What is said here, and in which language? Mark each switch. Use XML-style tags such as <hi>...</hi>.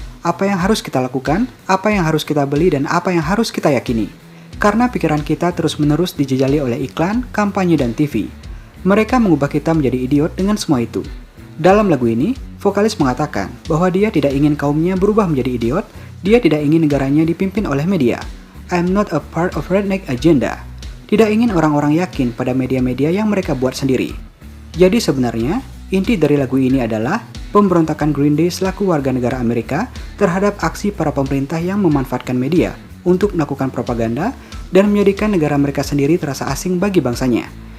<id>Apa yang harus kita lakukan, apa yang harus kita beli, dan apa yang harus kita yakini. Karena pikiran kita terus-menerus dijejali oleh iklan, kampanye, dan TV. Mereka mengubah kita menjadi idiot dengan semua itu. Dalam lagu ini, vokalis mengatakan bahwa dia tidak ingin kaumnya berubah menjadi idiot, dia tidak ingin negaranya dipimpin oleh media.</id> <en>I'm not a part of redneck agenda.</en> <id>Tidak ingin orang-orang yakin pada media-media yang mereka buat sendiri. Jadi sebenarnya, inti dari lagu ini adalah pemberontakan Green Day selaku warga negara Amerika terhadap aksi para pemerintah yang memanfaatkan media untuk melakukan propaganda dan menjadikan negara mereka sendiri terasa asing bagi bangsanya.</id>